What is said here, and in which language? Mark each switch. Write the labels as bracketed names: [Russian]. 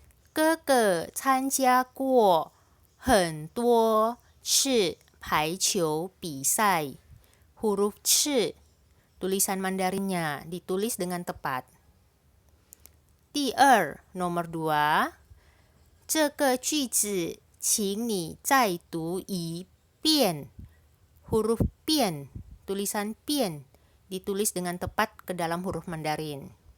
[Chinese] 哥哥参加过很多次排球比赛. [Indonesian] Huruf C, tulisan Mandarinnya ditulis dengan tepat. Nomor 2. [Chinese] 这个句子请你再读一遍. [Indonesian] Huruf 遍, tulisan 遍, ditulis dengan tepat ke dalam huruf Mandarin.